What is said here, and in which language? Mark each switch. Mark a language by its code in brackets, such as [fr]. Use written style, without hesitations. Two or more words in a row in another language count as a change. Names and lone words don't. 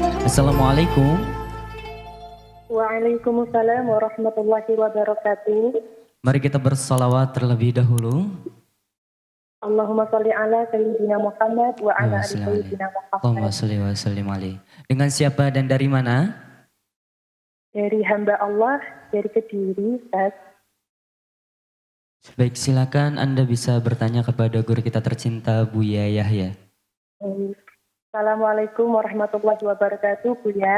[ar] السلام عليكم. وعليكم السلام ورحمة الله وبركاته. [id] Mari kita bersalawat terlebih dahulu. [ar] اللهم صل على سيدنا محمد وعلى آل سيدنا اللهم Muhammad. صل وسلم عليه. [id] Dengan siapa dan dari mana? Dari hamba Allah, dari Kediri, Ustaz. Baik, silakan Anda bisa bertanya kepada guru kita tercinta Buya Yahya. [ar] السلام عليكم ورحمة الله وبركاته, Buya.